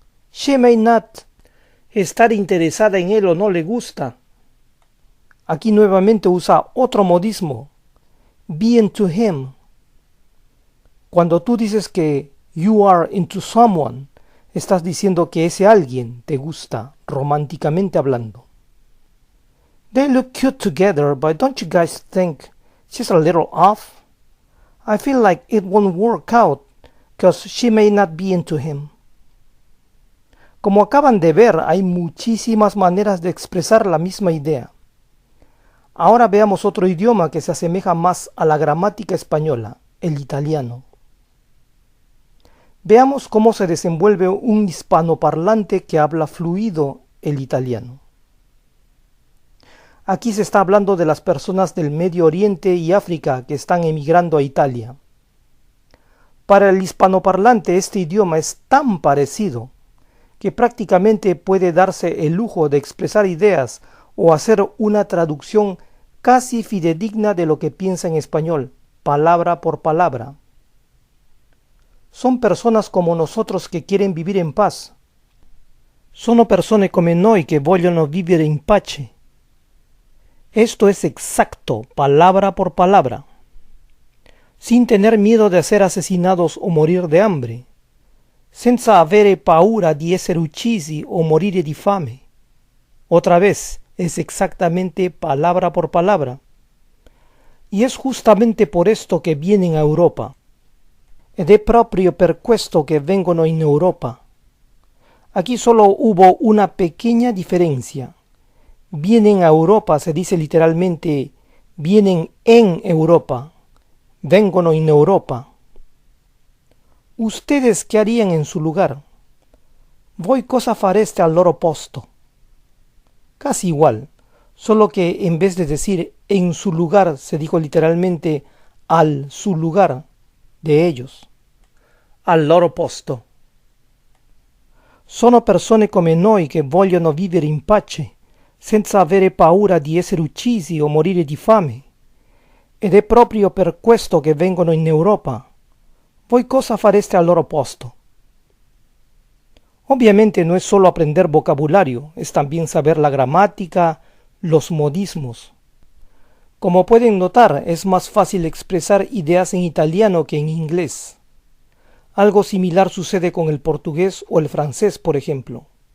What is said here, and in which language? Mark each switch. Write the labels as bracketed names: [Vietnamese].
[English] She may not [Spanish] estar interesada en él o no le gusta. Aquí nuevamente usa otro modismo, [English] be into him. [Spanish] Cuando tú dices que [English] you are into someone, [Spanish] estás diciendo que ese alguien te gusta, románticamente hablando. [English] They look cute together, but don't you guys think she's a little off? I feel like it won't work out, because she may not be into him. [Spanish] Como acaban de ver, hay muchísimas maneras de expresar la misma idea. Ahora veamos otro idioma que se asemeja más a la gramática española, el italiano. Veamos cómo se desenvuelve un hispanoparlante que habla fluido el italiano. Aquí se está hablando de las personas del Medio Oriente y África que están emigrando a Italia. Para el hispanoparlante este idioma es tan parecido que prácticamente puede darse el lujo de expresar ideas o hacer una traducción casi fidedigna de lo que piensa en español, palabra por palabra. Son personas como nosotros que quieren vivir en paz. [Italian] Sono persone come noi che vogliono vivere in pace. [Spanish] Esto es exacto, palabra por palabra. Sin tener miedo de ser asesinados o morir de hambre, [Italian] senza avere paura di essere uccisi o morire di fame. [Spanish] Otra vez, es exactamente palabra por palabra. Y es justamente por esto que vienen a Europa. [Italian] Ed è proprio per questo che vengono in Europa. [Spanish] Aquí solo hubo una pequeña diferencia. Vienen a Europa se dice literalmente vienen en Europa. [Italian] Vengono in Europa. [Spanish] ¿Ustedes qué harían en su lugar? [Italian] Voi cosa fareste al loro posto? [Spanish] Casi igual, solo que en vez de decir en su lugar se dijo literalmente al su lugar de ellos. [Italian] Al loro posto. Sono persone come noi che vogliono vivere in pace, senza avere paura di essere uccisi o morire di fame. Ed è proprio per questo che vengono in Europa. Voi cosa fareste al loro posto? [Spanish] Obviamente no es solo aprender vocabulario, es también saber la gramática, los modismos. Como pueden notar, es más fácil expresar ideas en italiano que en inglés. Algo similar sucede con el portugués o el francés, por ejemplo.